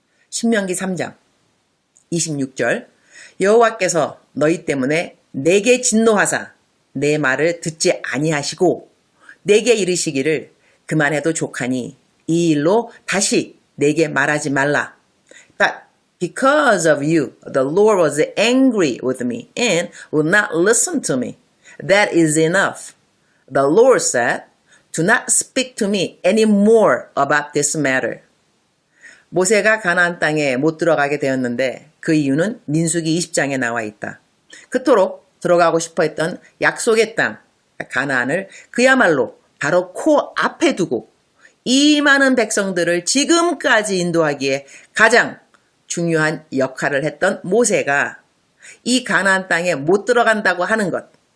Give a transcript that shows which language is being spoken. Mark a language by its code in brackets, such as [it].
[ko] 신명기 3장 26절 여호와께서 너희 때문에 내게 진노하사 내 말을 듣지 아니하시고 내게 이르시기를 그만해도 족하니 이 일로 다시 내게 말하지 말라. [en] But because of you, the Lord was angry with me and would not listen to me. That is enough. The Lord said, do not speak to me anymore about this matter. [ko] 모세가 가나안 땅에 못 들어가게 되었는데 그 이유는 민수기 20장에 나와 있다. 그토록 들어가고 싶어 했던 약속의 땅, 가나안을 그야말로 바로 코앞에 두고 이 많은 백성들을 지금까지 인도하기에 가장 중요한 역할을 했던 모세가 이 가나안 땅에 못 들어간다고 하는 것.